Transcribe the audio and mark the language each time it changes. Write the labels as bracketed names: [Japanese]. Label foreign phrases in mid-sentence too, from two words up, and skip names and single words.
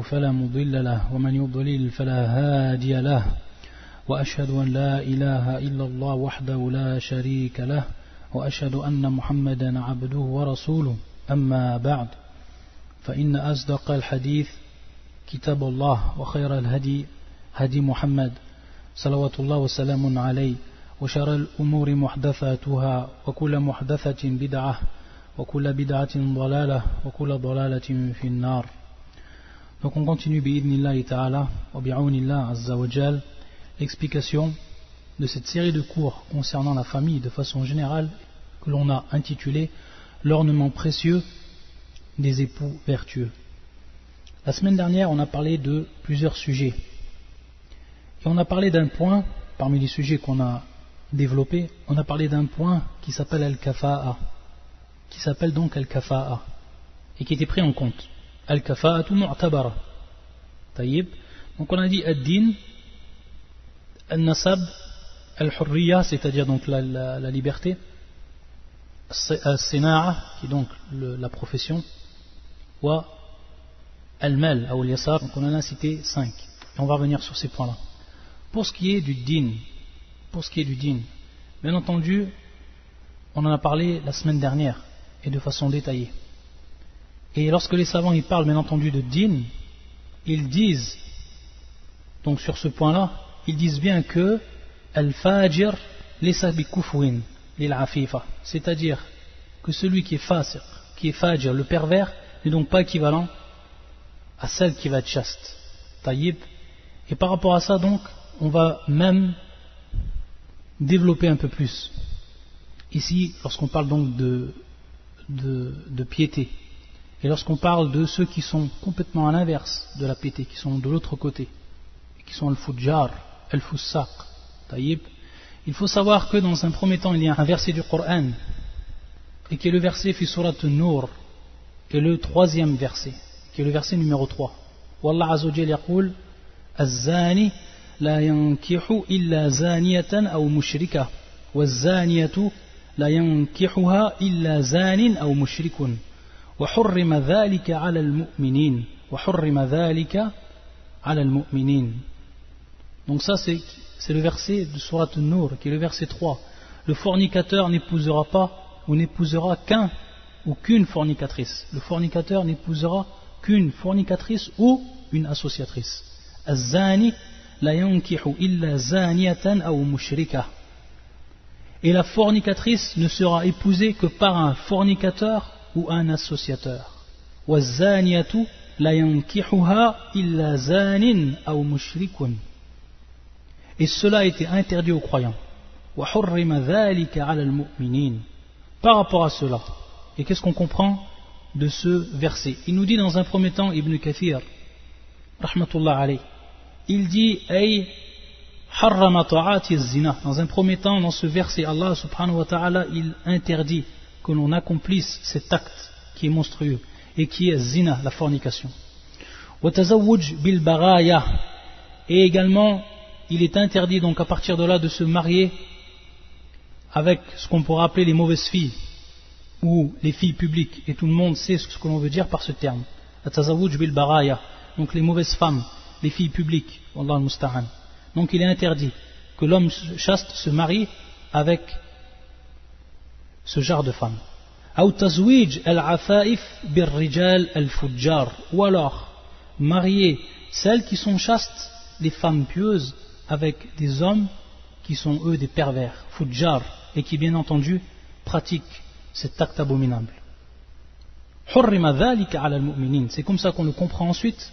[Arabic] فلا مضل له ومن يضلل فلا هادي له وأشهد أن لا إله إلا الله وحده لا شريك له وأشهد أن محمدا عبده ورسوله أما بعد فإن أصدق الحديث كتاب الله وخير الهدي هدي محمد صلوات الله وسلام عليه وشر الأمور محدثاتها وكل محدثة بدعة وكل بدعة ضلالة وكل ضلالة في النار. [French] Donc on continue [Arabic] بإذن الله تعالى وبعون الله عز وجل [French] l'explication de cette série de cours concernant la famille de façon générale que l'on a intitulé l'ornement précieux des époux vertueux. La semaine dernière on a parlé de plusieurs sujets et on a parlé d'un point parmi les sujets qu'on a développés, on a parlé d'un point qui s'appelle al-kafa'a, qui s'appelle donc al-kafa'a et qui était pris en compte. [Arabic] الكفاءة معتبرة. طيب. [French] Donc on a dit [Arabic] الدين، النسب، الحرية, [French] c'est-à-dire donc la liberté, al-sina'a, qui est donc la profession, [Arabic] والمال, [French] ou al-yasar. Donc on en a cité 5. Et on va revenir sur ces points-là. Pour ce qui est du din, bien entendu, on en a parlé la semaine dernière et de façon détaillée. Et lorsque les savants y parlent bien entendu de din, ils disent, donc sur ce point-là, ils disent bien que [Arabic] الفاجر ليس بكفء للعفيفة, [French] c'est-à-dire que celui qui est fasiq, qui est fajir, le pervers, n'est donc pas équivalent à celle qui va être chaste. Taïb. Et par rapport à ça donc, on va même développer un peu plus. Ici, lorsqu'on parle donc de piété, et lorsqu'on parle de ceux qui sont complètement à l'inverse de la piété, qui sont de l'autre côté, qui sont [Arabic] الفجار، الفساق, [French] taïb, il faut savoir que dans un premier temps, il y a un verset du Coran, et qui est le verset [Arabic] في سورة النور, [French] et le troisième verset, qui est le verset numéro 3. [Arabic] والله عز وجل يقول الزاني لا ينكح إلا زانية أو مشركة والزانية لا ينكحها إلا زان أو مشرك وحرم ذلك على المؤمنين وحرم ذلك على المؤمنين. [French] Donc ça c'est le verset de Surat An-Nur qui est le verset 3. Le fornicateur n'épousera pas ou n'épousera qu'un ou qu'une fornicatrice. Le fornicateur n'épousera qu'une fornicatrice ou une associatrice. [Arabic] الزاني لا ينكح إلا زانية أو مشركة. [French] Et la fornicatrice ne sera épousée que par un fornicateur ou un associateur. [Arabic] والزانية لا ينكحها إلا زان أو مشرك. [French] Et cela a été interdit aux croyants. [Arabic] وحرم ذلك على المؤمنين. [French] Par rapport à cela, et qu'est-ce qu'on comprend de ce verset? Il nous dit dans un premier temps, Ibn Kathir [Arabic] رحمة الله عليه, [French] il dit [Arabic] أي حرم تعاطي الزنا. [French] Dans un premier temps, dans ce verset, [Arabic] الله سبحانه وتعالى, [French] il interdit que l'on accomplisse cet acte qui est monstrueux et qui est zina, la fornication. [Arabic] وتزوج بالبغايا. [French] Et également, il est interdit donc à partir de là de se marier avec ce qu'on pourrait appeler les mauvaises filles ou les filles publiques, et tout le monde sait ce que l'on veut dire par ce terme. [Arabic] تزوج بالبغايا, [French] donc les mauvaises femmes, les filles publiques, [Arabic] والله المستعان. [French] Donc il est interdit que l'homme chaste se marie avec ce genre de femmes. [Arabic] أو تزويج العفائف بالرجال الفجار, [French] ou alors marier celles qui sont chastes, les femmes pieuses, avec des hommes qui sont eux des pervers, fujjar, et qui bien entendu pratiquent cet acte abominable. [Arabic] حرم ذلك على المؤمنين. [French] C'est comme ça qu'on le comprend ensuite.